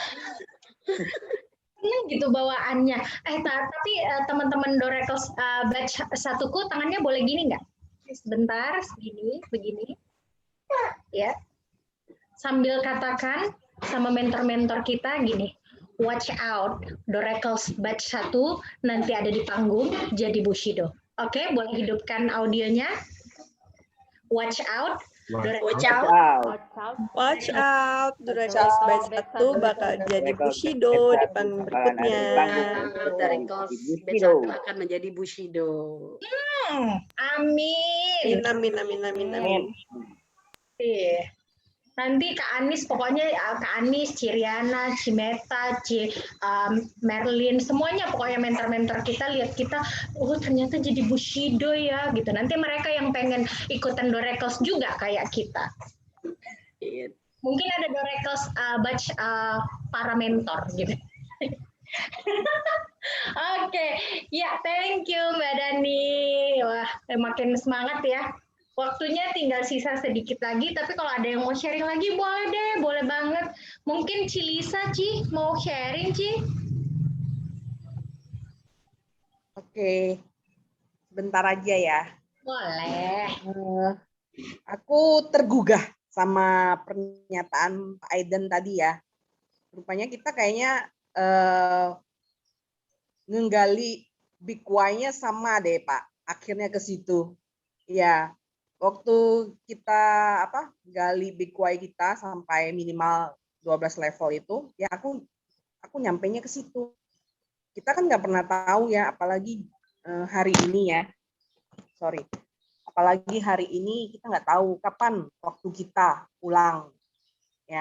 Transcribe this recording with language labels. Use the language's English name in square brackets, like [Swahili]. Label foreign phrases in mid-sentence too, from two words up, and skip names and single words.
[Indonesian] Seneng gitu bawaannya. Tapi teman-teman Dorekels batch satuku tangannya boleh gini nggak? Sebentar, segini, begini. Ya. Sambil katakan sama mentor-mentor kita gini. [English] Watch out, [Indonesian] Dorekels batch 1 nanti ada di panggung jadi Bushido. Oke, boleh hidupkan audionya. [English] Watch out. Watch out. Watch out, [Indonesian] Dorekels batch 1 bakal jadi Bushido di panggung berikutnya. Dorekels batch 1 akan menjadi Bushido. Amin. Amin. Iya. Nanti Kak Anis, pokoknya Kak Anis, Ciriana, Cimeta, Merlin, semuanya pokoknya mentor-mentor kita lihat kita, oh ternyata jadi Bushido ya, gitu. Nanti mereka yang pengen ikutan Dorekels juga kayak kita. Mungkin ada Dorekels batch para mentor gitu. Oke, ya [English] thank you [Indonesian] Mbak Dani. Wah, makin semangat ya. Waktunya tinggal sisa sedikit lagi, tapi kalau ada yang mau sharing lagi boleh deh, boleh banget. Mungkin Cilisa, Ci, mau sharing, Ci? Oke, sebentar aja ya. Boleh. Aku tergugah sama pernyataan Pak Aiden tadi ya. Rupanya kita kayaknya nggali [English] big why- [Indonesian] nya sama deh Pak. Akhirnya ke situ. Ya. Waktu kita gali [English] big why [Indonesian] kita sampai minimal 12 level itu, ya aku nyampainya ke situ. Kita kan nggak pernah tahu ya, apalagi hari ini ya. Apalagi hari ini kita nggak tahu kapan waktu kita pulang ya.